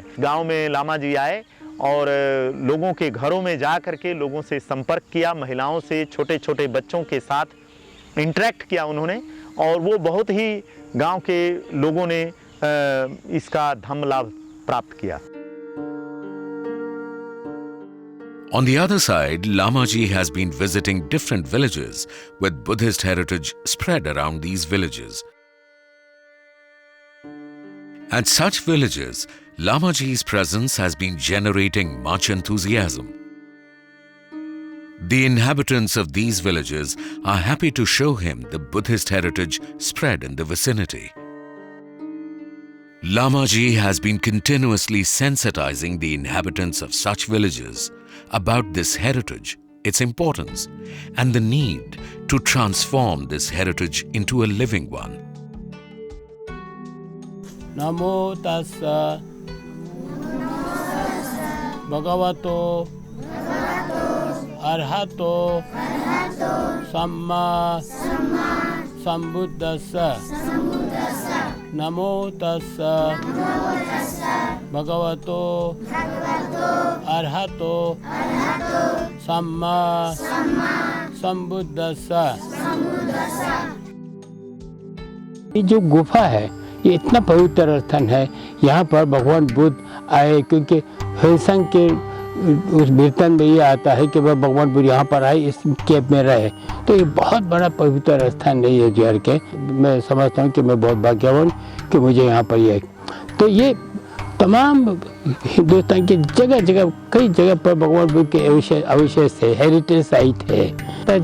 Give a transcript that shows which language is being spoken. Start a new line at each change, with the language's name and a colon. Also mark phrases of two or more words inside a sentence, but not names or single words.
Hindi: गांव में लामा जी आए और लोगों के घरों में जा करके लोगों से संपर्क किया, महिलाओं से, छोटे छोटे बच्चों के साथ इंटरेक्ट किया उन्होंने, और वो बहुत ही गांव के लोगों ने इसका धम्म लाभ प्राप्त किया।
English: On the other side, Lamaji has been visiting different villages with Buddhist heritage spread around these villages. At such villages, Lamaji's presence has been generating much enthusiasm. The inhabitants of these villages are happy to show him the Buddhist heritage spread in the vicinity. Lamaji has been continuously sensitizing the inhabitants of such villages about this heritage, its importance, and the need to transform this heritage into a living one.
Pali: Namo tassa bhagavato arhato samma sambuddhassa. Namo tassa bhagavato arhato samma sambuddhassa.
Hindi: ये जो गुफा है ये इतना पवित्र स्थान है, यहाँ पर भगवान बुद्ध आए, क्योंकि हिलसंग के उस कीर्तन में ये आता है कि वह भगवान बुद्ध यहाँ पर आए, इस कैंप में रहे। तो ये बहुत बड़ा पवित्र स्थान है ये जो के। मैं समझता हूँ कि मैं बहुत भाग्यवान कि मुझे यहाँ पर ये, तो ये तमाम हिंदुस्तान की जगह जगह कई जगह पर भगवान बुद्ध के अवशेष है,
English: heritage site
Hindi: है।